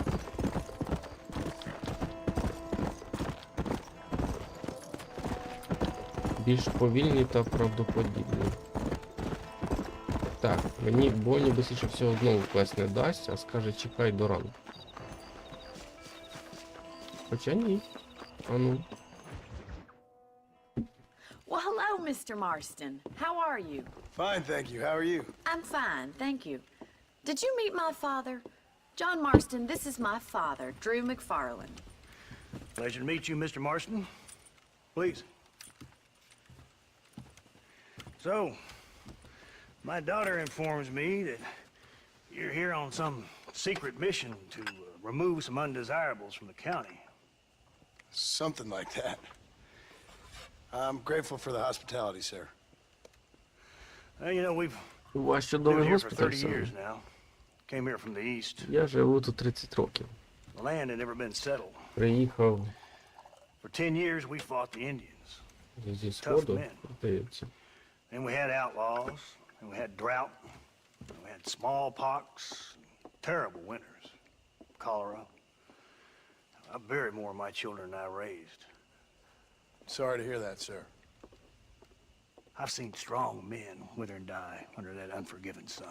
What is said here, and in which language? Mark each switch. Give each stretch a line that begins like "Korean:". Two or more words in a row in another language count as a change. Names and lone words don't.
Ukrainian: Більш повільні та правдоподібні. Так, мені Бонні більше всього знову квест не дасть, а скаже чекай до ранку. Хоча ні. А ну.
English: Well, hello, Mr. Marston. How are you? Fine, thank you. How are you? I'm fine, thank you. Did you meet my father? John Marston, this is my father, Drew McFarland. Pleasure to meet you, Mr. Marston. Please. So, my daughter informs me that you're here on some secret mission to remove some undesirables from the county. Something like that. I'm grateful for the hospitality, sir. You know, we've
Ukrainian: Ваш
English: been
Ukrainian: чудовий
English: here for
Ukrainian: госпіталь
English: 30
Ukrainian: саме.
English: years now. Came here from the east.
Ukrainian: Я живу тут 30 років.
English: The land had never been settled.
Ukrainian: Приїхав
English: For 10 years, we fought the Indians.
Ukrainian: зі сходу,
English: men.
Ukrainian: здається.
English: Then we had outlaws, and we had drought, and we had smallpox, terrible winters, cholera. I buried more of my children than I raised. Sorry to hear that, sir. I've seen strong men wither and die under that unforgiving sun.